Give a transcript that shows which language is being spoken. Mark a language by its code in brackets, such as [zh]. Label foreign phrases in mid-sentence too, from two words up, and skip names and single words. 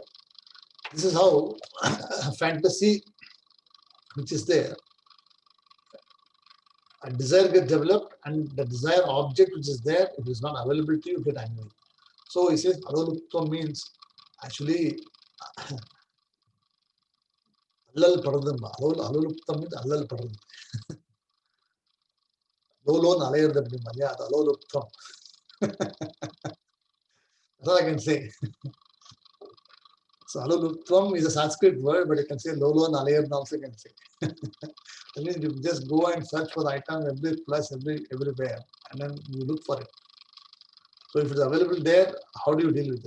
[en] This is how fantasy, which is there, a desire gets developed, and the desired object which is there, if it is not available to you, get angry. So he says, alolutvam means actually [ta] allal padradum. [en] Alolutvam means [ta] allal padradum. Lolo nalayardam. Yeah, alolutvam. [en] That's all I can say. So alolutvam is a Sanskrit word, but I can say [ta] lolo nalayardam [en] also can say. That means you just go and search for the item every place, everywhere, and then you look for it. So if it's available there, how do you deal with it?